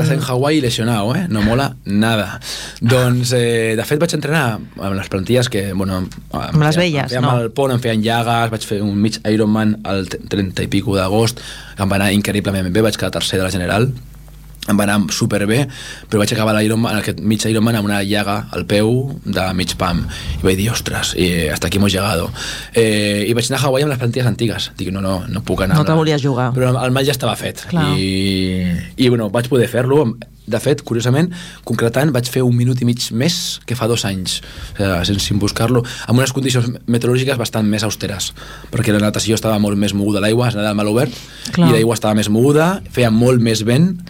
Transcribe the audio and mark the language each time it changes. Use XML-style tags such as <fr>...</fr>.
<ca>Estàs en Hawaii lesionado, eh?</ca> <es>No mola nada.</es> <ca>Doncs, de fet, vaig entrenar amb les plantilles que, bueno... Amb les velles, no? Amb el pont, em feien llagues, vaig fer un mig Ironman el 30 i pico d'agost, que em va anar increïblement bé, vaig quedar tercer de la general, em va anar superbé, però vaig acabar l'Ironman, aquest mig Ironman, amb una llaga al peu de mig pam. I vaig dir, ostres,</ca> <es>hasta aquí hemos llegado.</es> <ca>I vaig anar a Hawaii amb les plantilles antigues. Dic, no puc anar. No te volies jugar. Però el mal ja estava fet. I bueno, vaig poder fer-lo. De fet, curiosament, concretant, vaig fer un minut i mig més que fa dos anys, sense buscar-lo, amb unes condicions meteorològiques bastant més austeres, perquè la natació estava molt més moguda, l'aigua es anava al mal obert, clar, i l'aigua estava més moguda, feia molt més vent.</ca>